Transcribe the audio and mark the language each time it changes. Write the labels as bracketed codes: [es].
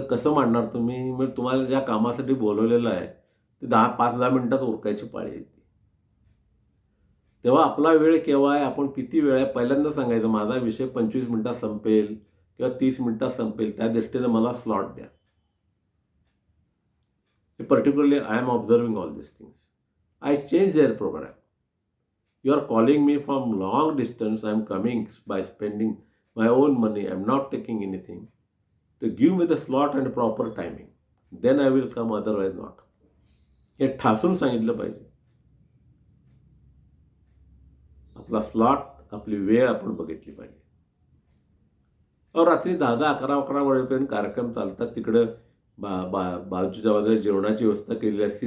[mr] कसं मांडणार तुम्ही? मग तुम्हाला ज्या कामासाठी बोलवलेलं आहे ते 5-10 मिनिटात उरकायची पाळी येते. तेव्हा आपला वेळ केव्हा आहे, आपण किती वेळ आहे, पहिल्यांदा सांगायचं माझा विषय 25 मिनिटात संपेल किंवा 30 मिनिटात संपेल, त्या दृष्टीने मला स्लॉट द्या. [en] Particularly, I am observing all these things. I change their program. You are calling me from long distance. I am coming by spending my own money. I am not taking anything. To give me the slot and proper timing. Then I will come, otherwise not. [mr] हे ठासून सांगितलं पाहिजे. आपला slot, आपली वेळ आपण बघितली पाहिजे. रात्री 10-11 वाजेपर्यंत कार्यक्रम चालतात. तिकडं बाजूच्या बाजूला जेवणाची व्यवस्था केलेली असते.